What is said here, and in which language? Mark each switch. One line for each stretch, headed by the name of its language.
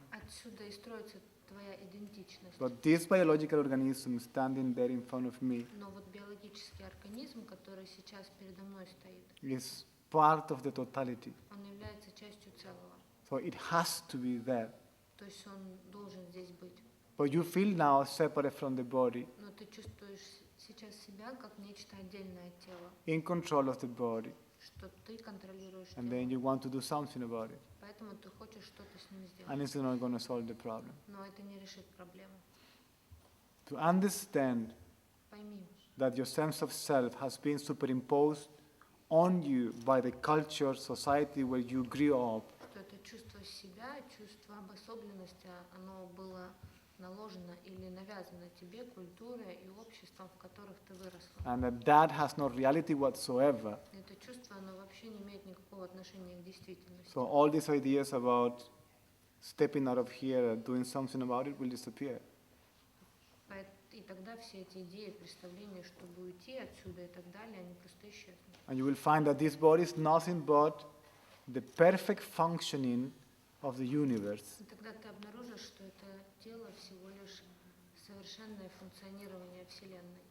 Russian: Отсюда и строится твоя идентичность.
English: But this biological organism standing there in front of me
Russian: Но вот биологический организм, который сейчас передо мной стоит,
English: is part of the totality.
Russian: он является частью целого.
English: So it has to be there.
Russian: То есть он должен здесь быть.
English: But you feel now separate from the body,
Russian: Но ты чувствуешь сейчас себя как нечто отдельное от тела,
English: in control of the body,
Russian: что ты контролируешь
English: and then
Russian: тело.
English: you want to do something about it.
Russian: Поэтому ты хочешь что-то с ним
English: And
Russian: сделать.
English: it's not going to solve the problem.
Russian: Но это не решит проблему.
English: To understand
Russian: Пойми,
English: that your sense of self has been superimposed on you by the culture, society where you grew up,
Russian: что это чувство себя, чувство обособленности, оно было наложено или навязано тебе культурой и обществом, в которых ты выросла.
English: and that has no reality whatsoever.
Russian: Это чувство, оно вообще не имеет никакого отношения к действительности.
English: So all these ideas about stepping out of here and doing something about it will disappear.
Russian: И тогда все эти идеи, представления, чтобы уйти отсюда и так далее, они просто исчезнут.
English: And you will find that this body is nothing but the perfect functioning of the universe.
Russian: И тогда ты обнаружишь, что это тело всего лишь совершенное функционирование Вселенной.